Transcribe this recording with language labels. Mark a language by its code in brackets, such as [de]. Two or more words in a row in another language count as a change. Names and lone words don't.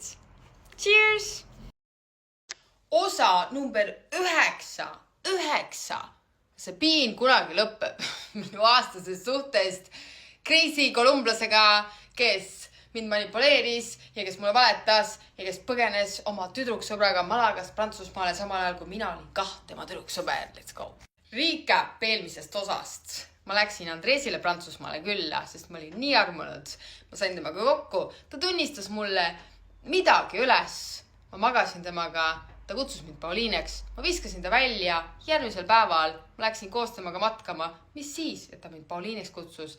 [et] Cheers! Osa number 9. See piin kunagi lõpeb minu aastasest suhtest Crazy kolumblasega, kes mind manipuleeris ja kes mulle valetas ja kes põgenes oma tüdruksõbraga Malagast Prantsusmaale samal ajal, kui mina olin tema tüdruksõber. [en] Let's go! Recap [et] eelmisest osast. Ma läksin Andreesile Prantsusmaale külla, sest ma olin nii armunud. Ma sain temaga kokku. Ta tunnistas mulle midagi üles. Ma magasin temaga. Ta kutsus mind Pauliineks. Ma viskasin ta välja. Järgmisel päeval ma läksin koos temaga matkama. Mis siis, et ta mind Pauliineks kutsus?